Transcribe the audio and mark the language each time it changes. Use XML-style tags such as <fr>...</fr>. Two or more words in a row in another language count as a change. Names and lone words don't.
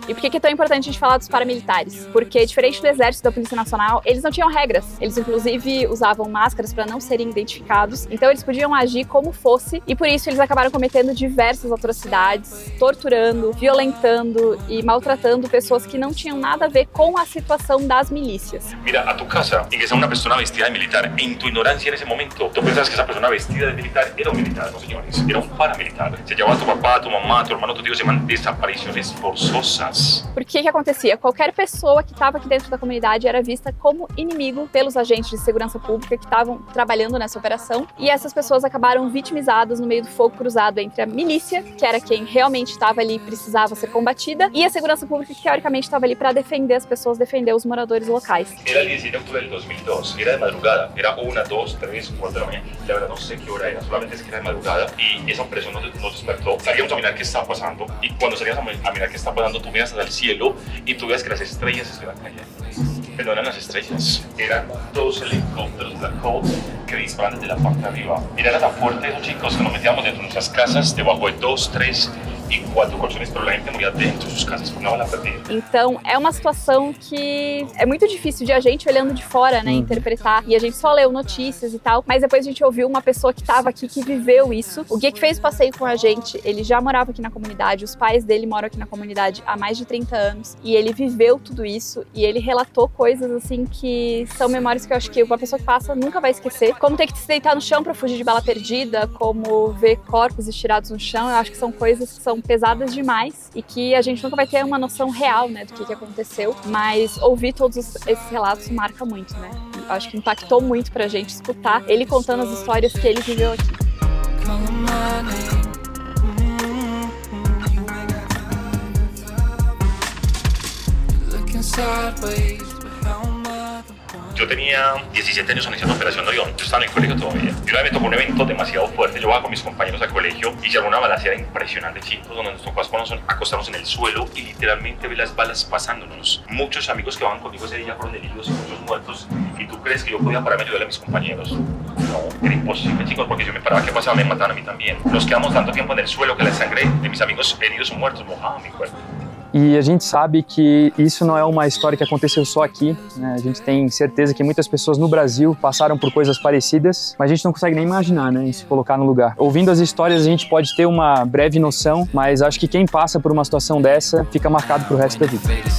<pt>E por que é tão importante a gente falar dos paramilitares? Porque, diferente do Exército e da Polícia Nacional, eles não tinham regras. Eles, inclusive, usavam máscaras para não serem identificados, então eles podiam agir como fosse, e por isso eles acabaram cometendo diversas atrocidades, torturando, violentando e maltratando pessoas que não tinham nada a ver com a situação das milícias.</pt> <es>Mira, a tu casa ingresa una persona vestida de militar. En tu ignorancia en ese momento, tú pensabas que esa persona vestida de militar era un militar, no señores, era un paramilitar. Se llevaba a tu papá, a tu mamá, a tu hermano, a tu tío, se llaman desapariciones forzosas.</es> <pt>Por que acontecia? Qualquer pessoa que estava aqui dentro da comunidade era vista como inimigo pelos agentes de segurança pública que estavam trabalhando nessa operação, e essas pessoas acabaram vitimizadas no meio do fogo cruzado entre a milícia, que era quem realmente estava ali e precisava ser combatida, e a segurança pública, que teoricamente estava ali para defender as pessoas, defender os moradores locais.</pt> <es>Era el 17 de octubre del 2002, era de madrugada, era 1, 2, 3, 4 de la mañana, la verdad no sé qué hora era, solamente es que era de madrugada y esa operación nos despertó, salíamos a mirar qué estaba pasando y cuando salíamos a mirar qué estaba pasando, tú miras al cielo y tú ves que las estrellas se iban cayendo. Pero no eran las estrellas, eran 2 helicópteros Black Hawk que disparaban desde la parte de arriba. Mira, era tan fuerte esos chicos que nos metíamos dentro de nuestras casas, debajo de 2, 3 e 4 colchones, pero la gente moría dentro de sus casas por uma bala perdida.</es> <pt>Então, é uma situação que é muito difícil de a gente, olhando de fora, né, interpretar. E a gente só leu notícias e tal, mas depois a gente ouviu uma pessoa que estava aqui, que viveu isso. O guia que fez o passeio com a gente, ele já morava aqui na comunidade, os pais dele moram aqui na comunidade há mais de 30 anos, e ele viveu tudo isso, e ele relatou coisas, assim, que são memórias que eu acho que uma pessoa que passa nunca vai esquecer. Como ter que se deitar no chão para fugir de bala perdida, como ver corpos estirados no chão, eu acho que são coisas que são pesadas demais e que a gente nunca vai ter uma noção real, né, do que aconteceu, mas ouvir todos esses relatos marca muito, né? Eu acho que impactou muito pra gente escutar ele contando as histórias que ele viveu aqui.</pt> <es>Yo tenía 17 años iniciando Operación Orión, yo estaba en el colegio todavía. Y una vez me tocó un evento demasiado fuerte, yo iba con mis compañeros al colegio y se armó una balacera impresionante, chicos, donde nos tocó acostarnos en el suelo y literalmente ver las balas pasándonos. Muchos amigos que van conmigo ese día fueron heridos y muchos muertos. ¿Y tú crees que yo podía pararme a ayudarle a mis compañeros? No, era imposible, chicos, porque si yo me paraba, ¿qué pasaba? Me mataban a mí también. Nos quedamos tanto tiempo en el suelo que la sangre de mis amigos heridos o muertos mojaba mi cuerpo.</es> <pt>E a gente sabe que isso não é uma história que aconteceu só aqui, né? A gente tem certeza que muitas pessoas no Brasil passaram por coisas parecidas, mas a gente não consegue nem imaginar, né, e se colocar no lugar. Ouvindo as histórias a gente pode ter uma breve noção, mas acho que quem passa por uma situação dessa fica marcado pro resto da vida.</pt>